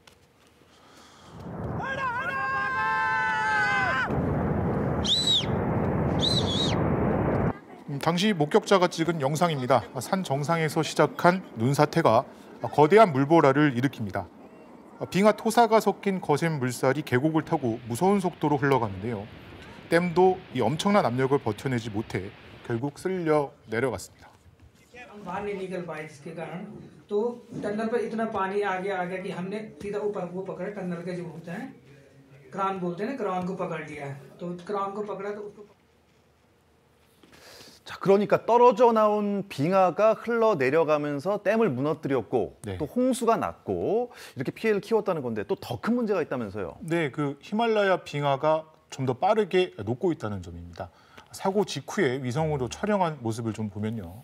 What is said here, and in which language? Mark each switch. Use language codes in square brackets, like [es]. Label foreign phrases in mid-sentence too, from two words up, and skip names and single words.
[ko] 당시 목격자가 찍은 영상입니다. 산 정상에서 시작한 눈사태가 거대한 물보라를 일으킵니다. 빙하 토사가 섞인 거센 물살이 계곡을 타고 무서운 속도로 흘러가는데요. 댐도 이 엄청난 압력을 버텨내지 못해 결국 쓸려 내려갔습니다. [hi] बाहर नहीं निकल पाए जिसके कारण तो टनल पर इतना पानी आ गया कि हमने सीधा ऊपर वो पकड़ा टनल के जो होते हैं क्रान बोलते हैं ना क्रान को पकड़ लिया तो क्रान को पकड़ा तो उसको [ko] 자, 그러니까 떨어져 나온 빙하가 흘러 내려가면서 댐을 무너뜨렸고 네. 또 홍수가 났고 이렇게 피해를 키웠다는 건데 또 더 큰 문제가 있다면서요? 네, 그 히말라야 빙하가 좀 더 빠르게 녹고 있다는 점입니다. 사고 직후에 위성으로 촬영한 모습을 좀 보면요.